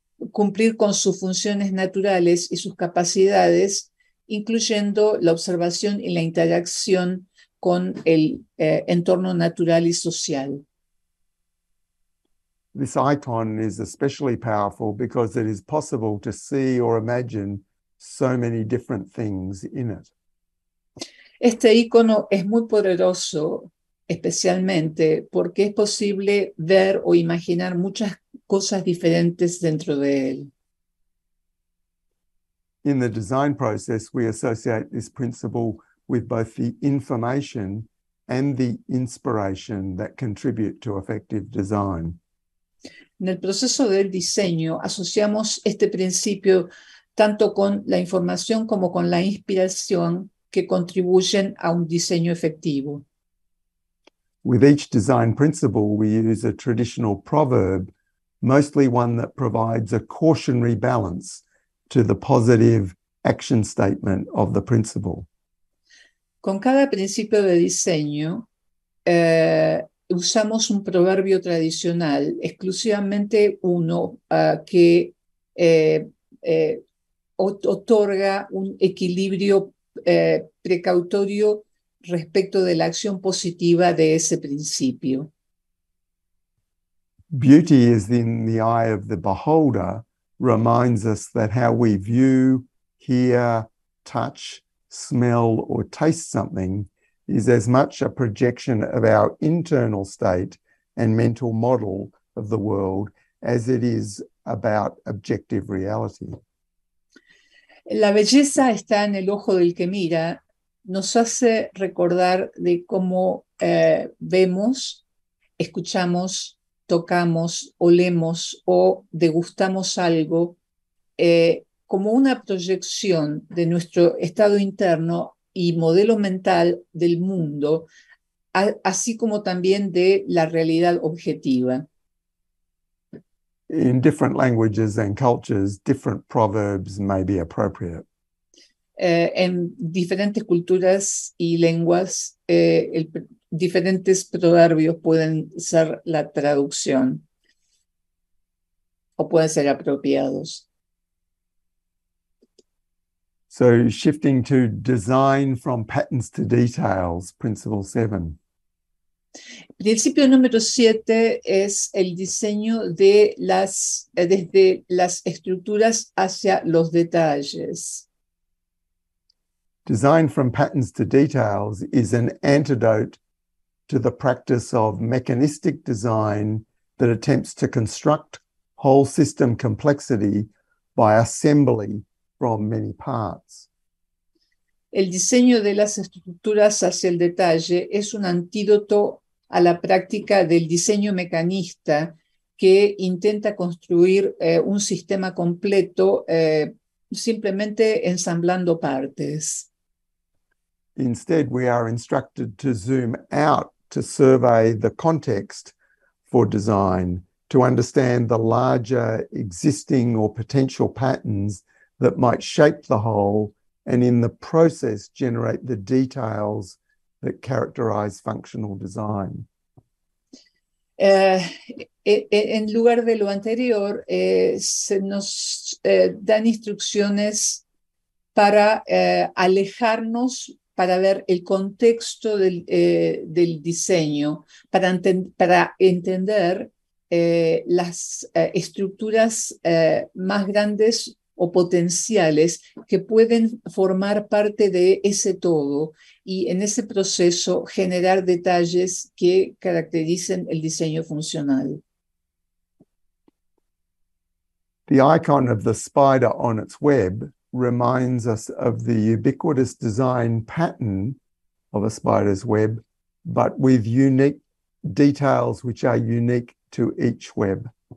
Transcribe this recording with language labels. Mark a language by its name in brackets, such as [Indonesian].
[Spanish] cumplir con sus funciones naturales y sus capacidades, incluyendo la observación y la interacción con el entorno natural y social. [English] This icon is especially powerful because it is possible to see or imagine so many different things in it. [Spanish] Este icono es muy poderoso, especialmente porque es posible ver o imaginar muchas cosas diferentes dentro de él. [English] In the design process, we associate this principle with both the information and the inspiration that contribute to effective design. [Spanish] En el proceso del diseño asociamos este principio tanto con la información como con la inspiración que contribuyen a un diseño efectivo. [English] With each design principle, we use a traditional proverb, mostly one that provides a cautionary balance to the positive action statement of the principle. [Spanish] Con cada principio de diseño, usamos un proverbio tradicional, exclusivamente uno que otorga un equilibrio precautorio respecto de la acción positiva de ese principio. [English] Beauty is in the eye of the beholder reminds us that how we view, hear, touch, smell, or taste something is as much a projection of our internal state and mental model of the world as it is about objective reality. [Spanish] La belleza está en el ojo del que mira, nos hace recordar de cómo vemos, escuchamos, tocamos, olemos o degustamos algo como una proyección de nuestro estado interno y modelo mental del mundo, así como también de la realidad objetiva. [English] In different languages and cultures, different proverbs may be appropriate. [Spanish] en diferentes culturas y lenguas, diferentes proverbios pueden ser la traducción o pueden ser apropiados. [English] So shifting to design from patterns to details, principle 7. [Spanish] Principio número 7 es el diseño de desde las estructuras hacia los detalles. [English] Design from patterns to details is an antidote to the practice of mechanistic design that attempts to construct whole system complexity by assembly from many parts. [Spanish] El diseño de las estructuras hacia el detalle es un antídoto a la práctica del diseño mecanista que intenta construir un sistema completo simplemente ensamblando partes. [English] Instead, we are instructed to zoom out to survey the context for design, to understand the larger existing or potential patterns that might shape the whole and in the process generate the details that characterize functional design. [Spanish] En lugar de lo anterior, se nos dan instrucciones para alejarnos, para ver el contexto del diseño, para entender las estructuras más grandes o potenciales que pueden formar parte de ese todo y en ese proceso generar detalles que caractericen el diseño funcional. [English] The icon of the spider on its web reminds us of the ubiquitous design pattern of a spider's web, but with unique details which are unique to each web.